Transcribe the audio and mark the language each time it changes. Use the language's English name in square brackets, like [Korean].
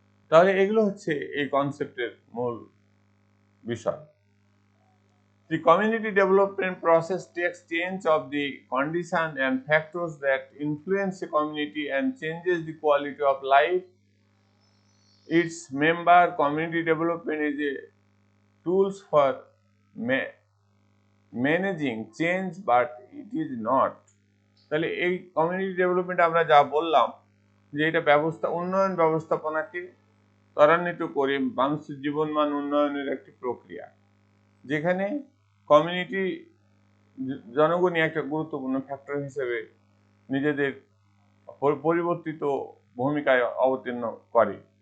[Bangla] তাহলে এগুলো হচ্ছে এই কনসেপ্টের মূল বিষয়। [English] The community development process takes change of the condition and factors that influence a community and changes the quality of life its member. Community development is a tools for managing change, but it is not. [Bangla] তাহলে এই community development আমরা যা বললাম যে এটা উন্নয়ন ব্যবস্থাপনাকে ত্বরান্বিত করে মানুষের জীবনমান উন্নয়নের একটি প্রক্রিয়া, যেখানে কমিউনিটি জনগণই একটা গুরুত্বপূর্ণ ফ্যাক্টর হিসেবে নিজেদের পরিবর্তিত ভূমিকায় অবতীর্ণ করে।